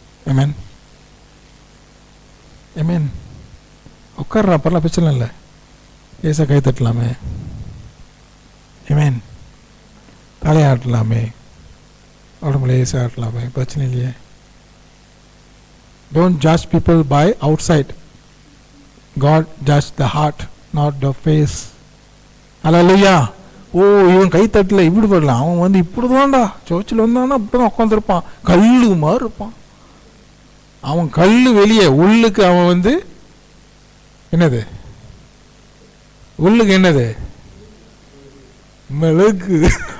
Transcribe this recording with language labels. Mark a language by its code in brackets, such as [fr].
[ta] ஆமென், ஆமென். உட்கார்றா, பரவாயில்ல, பிரச்சனை இல்லை. ஏச கை தட்டலாமே. ஆமென். தலையாட்டலாமே, உடம்புல ஏச ஆட்டலாமே, பிரச்சனை இல்லையே. [en] Don't judge people by outside. God judge the heart, not the face. Hallelujah. [ta] ஓ, இவன் கை தட்டல இப்படி படலாம், அவன் வந்து இப்படிதான்டா சர்ச்சில் வந்தான்னா இப்படிதான் உட்காந்துருப்பான், கல்லு மாதிரி இருப்பான். அவன் கல்லு வெளியே, உள்ளுக்கு அவன் வந்து என்னது? உள்ளுக்கு என்னது? மெழுகு.